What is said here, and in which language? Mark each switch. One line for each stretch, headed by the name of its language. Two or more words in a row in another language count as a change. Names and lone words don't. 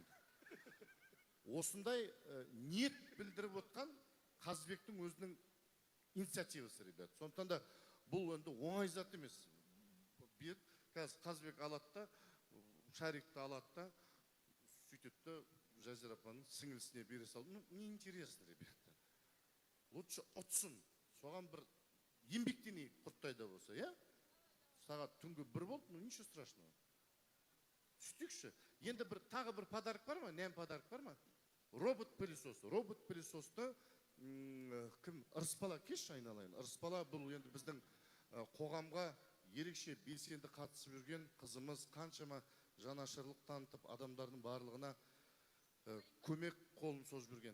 Kazakh: Осындай ниет білдіріп отқан Қазбектің өзінің инициативасы, ребят. Сондықтан да бұл енді оңай зат емес. Қазір Қазбек алады да, шарикті алады да, сөйтетті Жазира апаның сіңілісіне бере салды.
Russian: Ну, не интересно, ребята. Лучше ұтсын.
Kazakh: Соған бір еңбектенейік құрттай да болса, я? сағат түнгі 1 болды,
Russian: ну ничего страшного.
Kazakh: Сөйтейікші. Енді тағы бір подарок бар ма? Нем подарок бар ма? Робот-пылесос. Робот-пылесосты кім? Ырысбала кеш айналайын. Ырысбала бұл енді біздің қоғамға ерекше белсенді қатысып жүрген қызымыз, қаншама жанашырлық танытып адамдардың барлығына көмек қолын созып жүрген.